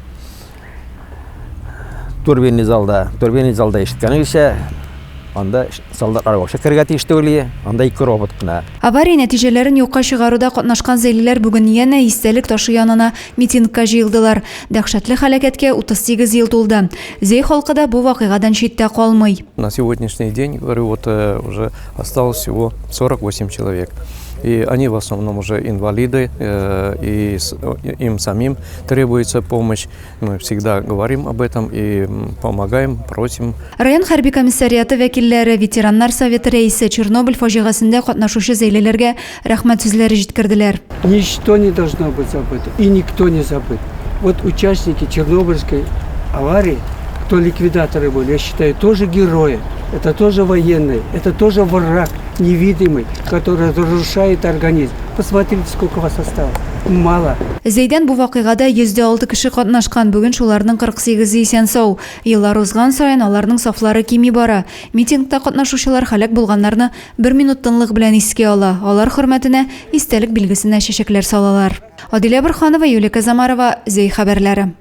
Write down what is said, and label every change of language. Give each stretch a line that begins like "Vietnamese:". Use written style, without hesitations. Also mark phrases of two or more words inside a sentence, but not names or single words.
Tatar: Турбинный залда ишеткәнегезчә, анда солдатлар башы кергә тиештә үле, анда 2 робот кына. Авария нәтиҗәләрен юкка чыгаруда катнашкан зәйлеләр бүген янә истәлек ташы янына митингка җыелдылар. Дәһшәтле һәлакәткә 38 ел тулды. Зәй халкы да бу вакыйгадан читтә калмый.
Russian: На сегодняшний день, говорю, уже осталось всего 48 человек. И они в основном уже инвалиды, и им самим требуется помощь. Мы всегда говорим об этом и помогаем, просим.
Tatar: Район хәрби комиссариаты вәкилләре, ветераннар советы рәисе Чернобыль фаҗигасында катнашучы зәйлеләргә рәхмәт сүзләре җиткерделәр.
Russian: Ничто не должно быть забыто, и никто не забыт. Вот участники Чернобыльской аварии, кто ликвидаторы были, я считаю, тоже герои. Это тоже военные, это тоже враг невидимый, который разрушает организм. Посмотрите, сколько вас осталось. Мало.
Tatar: Зәйдән бу вакыйгада 106 кеше катнашкан, бүгін шуларның 48 исән сау. Еллар узган саен аларның сафлары кими бара. Митингта катнашучылар һәлак булганнарны 1 минут тынлык белән искә ала. Алар хөрмәтенә истәлек билгесенә чәчәкләр салалар. Адилә Борханова, Юлия Казамарова, Зәй хәбәрләре.